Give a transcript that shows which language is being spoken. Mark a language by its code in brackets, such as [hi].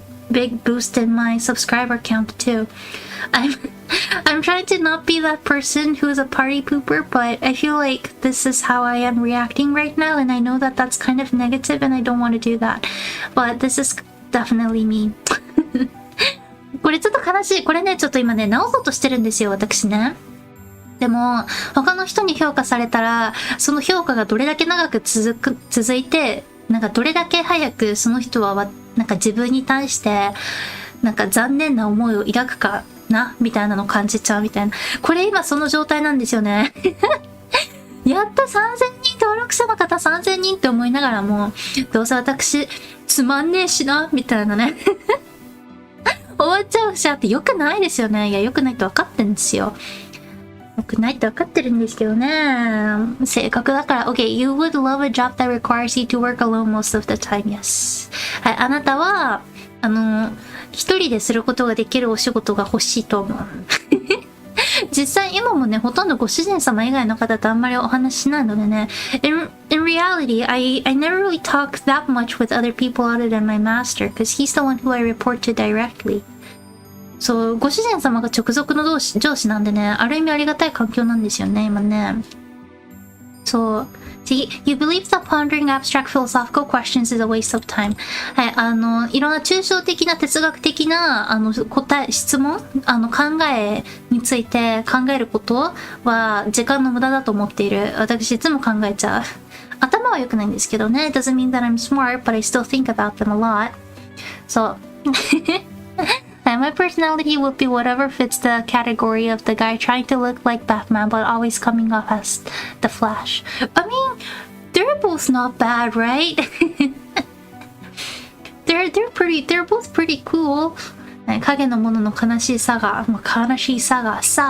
[en] big boost in my subscriber count too. I'm trying to not be that person who's a party pooper, but I feel like this is how I am reacting right now, and I know that that's kind of negative and I don't want to do that. But this is definitely me. [ja] これちょっと悲しい。これね、ちょっと今ね、直そうとしてるんですよ、私ね。でも、他の人に評価されたら、その評価がどれだけ長く続いて、なんかどれだけ早くその人は、なんか自分に対して、なんか残念な思いを抱くかな、みたいなのを感じちゃうみたいな。これ今その状態なんですよね。やった3000人登録者の方3000人って思いながらも、どうせ私、つまんねえしな、みたいなね。終わっちゃうし、って良くないですよね。いや、良くないって分かってるんですよ。良くないって分かってるんですけどね。性格だから。 [en] Okay, you would love a job that requires you to work alone most of the time, yes. [ja] はい、あなたは、一人ですることができるお仕事が欲しいと思う。実際今もね、ほとんどご主人様以外の方とあんまりお話ししないのでね。 [en] In reality, I never really talk that much with other people other than my master, because he's the one who I report to directly. [ja] そう、ご主人様が直属の上司なんでね、ある意味ありがたい環境なんですよね、今ね。そう。 [en] See, you believe that pondering abstract philosophical questions is a waste of time. [ja] はい、いろんな抽象的な哲学的な、質問、考えについて考えることは時間の無駄だと思っている。私いつも考えちゃう。頭は良くないんですけどね。 [en] It doesn't mean that I'm smart, but I still think about them a lot. [ja] そう。 [en] My personality would be whatever fits the category of the guy trying to look like Batman but always coming off as the Flash. I mean, they're both not bad, right? they're both pretty cool. [ja] 影のものの悲しいさが、悲しいさが。